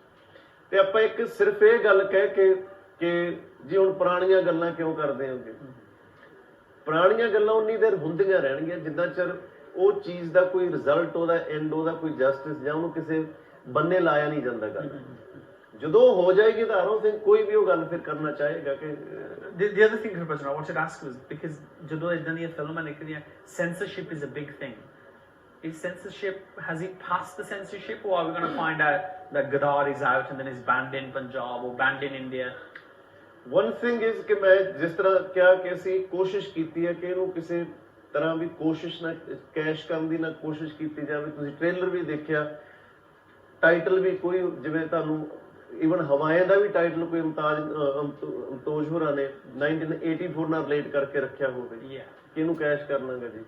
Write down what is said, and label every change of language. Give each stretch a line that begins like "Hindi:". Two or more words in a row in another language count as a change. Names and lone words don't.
Punjabi: ਤੇ ਆਪਾਂ ਇੱਕ ਸਿਰਫ ਇਹ ਗੱਲ ਕਹਿ ਕੇ ਕਿ ਜੀ ਹੁਣ ਪੁਰਾਣੀਆਂ ਗੱਲਾਂ ਕਿਉਂ ਕਰਦੇ ਹੋਗੇ, ਪੁਰਾਣੀਆਂ ਗੱਲਾਂ ਉਨੀ ਦੇਰ ਹੁੰਦੀਆਂ ਰਹਿਣਗੀਆਂ ਜਿੰਨਾ ਚਿਰ ਉਹ ਚੀਜ਼ ਦਾ ਕੋਈ ਰਿਜ਼ਲਟ, ਉਹਦਾ ਐਂਡ, ਉਹਦਾ ਕੋਈ ਜਸਟਿਸ ਜਾਂ ਉਹਨੂੰ ਕਿਸੇ ਬੰਨੇ ਲਾਇਆ ਨਹੀਂ ਜਾਂਦਾ ਗੱਲ। ਜਦੋਂ ਹੋ ਜਾਏਗੀ ਤਾਂ ਆਰੋਂ ਸਿੰਘ ਕੋਈ ਵੀ ਉਹ ਗੱਲ ਫਿਰ ਕਰਨਾ ਚਾਹੇਗਾ ਕਿ
English: The other thing, Professor, I wanted to ask was, because
Punjabi: ਜਦੋਂ ਇਦਾਂ ਦੀਆਂ ਫਿਲਮਾਂ ਨਿਕਲੀਆਂ,
English: censorship is a big thing. Is censorship, has it passed the censorship, or are we going to find out that Gadar is out and then is banned in Punjab or banned in India? One thing is
Punjabi: ਕਿ ਮੈਂ ਜਿਸ ਤਰ੍ਹਾਂ ਕਿਹਾ ਕਿ ਅਸੀਂ ਕੋਸ਼ਿਸ਼ ਕੀਤੀ ਹੈ ਕਿ ਇਹਨੂੰ ਕਿਸੇ ਤਰ੍ਹਾਂ ਵੀ ਕੋਸ਼ਿਸ਼ ਨਾ ਕੈਸ਼ ਕਰਨ ਦੀ ਨਾ ਕੋਸ਼ਿਸ਼ ਕੀਤੀ ਜਾਵੇ। ਤੁਸੀਂ ਟ੍ਰੇਲਰ ਵੀ ਦੇਖਿਆ, ਟਾਈਟਲ ਵੀ ਕੋਈ ਜਿਵੇਂ ਤੁਹਾਨੂੰ ਈਵਨ ਹਵਾਏ ਦਾ ਵੀ ਟਾਈਟਲ ਕੋਈ ਅਮਤੋਜ ਹੋਰਾਂ ਨੇ 1984 ਨਾਲ ਰਿਲੇਟ ਕਰਕੇ ਰੱਖਿਆ ਹੋਵੇ ਕਿ ਇਹਨੂੰ ਕੈਸ਼ ਕਰਨਾਗਾ ਜੀ।